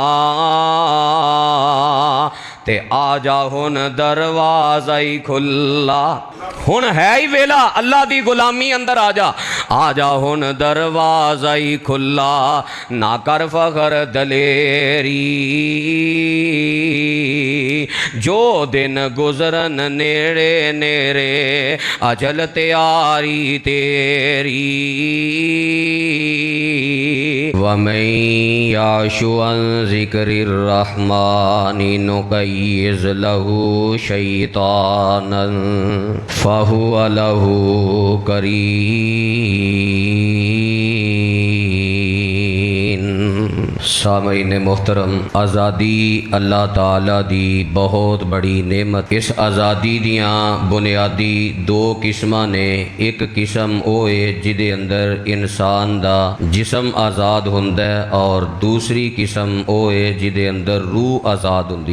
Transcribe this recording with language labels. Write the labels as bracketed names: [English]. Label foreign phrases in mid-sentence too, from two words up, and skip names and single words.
[Punjabi] تے آ جا ہن دروازہ ہی کھلا ہن ہے ہی ویلا اللہ دی غلامی اندر آ جا ہن دروازہ ہی کھلا نہ کر فخر دلیری جو دن گزرن نیڑے نیڑے اجل تیاری تیری [Arabic] ومن يعش عن ذكر الرحمن نقيض له شيطانا فهو له قرين. [Punjabi] سامعین محترم، آزادی اللہ تعالیٰ دی بہت بڑی نعمت. اس آزادی دیاں بنیادی دو قسماں نے. اک قسم او ہے جدے اندر انسان دا جسم آزاد ہندا ہے اور دوسری قسم او ہے جدے اندر روح آزاد ہندی.